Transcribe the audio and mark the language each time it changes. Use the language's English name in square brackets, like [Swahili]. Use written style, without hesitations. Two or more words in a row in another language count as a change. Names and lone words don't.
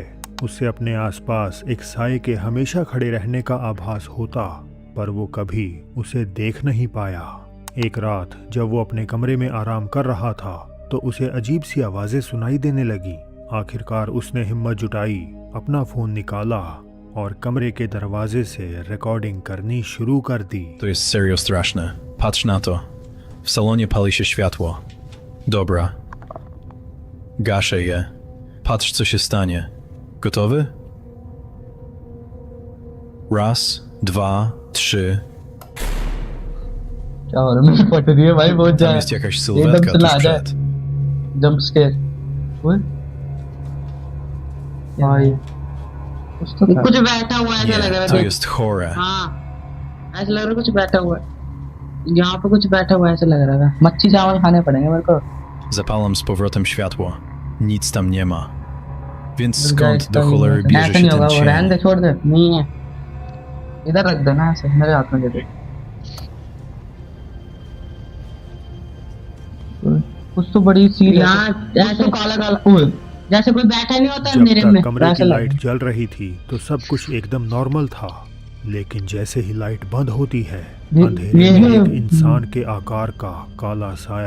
[Hindi] उसे अपने आसपास एक साए के हमेशा खड़े रहने का आभास होता, पर वो कभी उसे देख नहीं पाया। एक रात जब वो अपने कमरे में आराम कर रहा था तो उसे अजीब सी आवाजें सुनाई देने लगी। आखिरकार उसने हिम्मत जुटाई, अपना फोन निकाला और कमरे के दरवाजे से रिकॉर्डिंग करनी शुरू कर दी। [Polish] To jest serio straszne. Patrz na to. W salonie pali się światło. Dobra. Gaszę je. Patrz, co się stanie. Gotowy? Raz, dwa, trzy. [Hindi] क्या हो रहा है? फट रही है भाई बहुत [Polish] Tam [Hindi] ज्यादा। [Polish] jest jakaś sylwetka tuż przed. [English] jump scare. [Hindi] ओए भाई कुछ तो था। कुछ बैठा हुआ है ऐसा लग रहा [Polish] Nie, to [Hindi] है। [Polish] jest chore. [Hindi] हाँ ऐसा लग रहा है कुछ बैठा हुआ है। यहाँ पे कुछ बैठा हुआ है ऐसा लग रहा है। मच्छी चावल खाने पड़ेंगे मेरे को। [Polish] Zapalam z powrotem światło. Nic tam nie ma. Więc skąd do cholery bierze [Hindi] ऐसा [Polish] się [Hindi] नहीं होगा [Polish] ten [Hindi] वो, रहने [Polish] cień? [Hindi] दे, छोड़ दे। नहीं है, इधर रख देना ऐसे मेरे हाथ में दे दे। कुछ तो बड़ी सी यहाँ ऐसे काला काला ओए जैसे कोई बैठा नहीं होता जब अंधेरे में। तक कमरे ऐसा की लगा। लाइट जल रही थी तो सब कुछ एकदम नॉर्मल था, लेकिन जैसे ही लाइट बंद होती है अंधेरे में एक इंसान के आकार का काला साया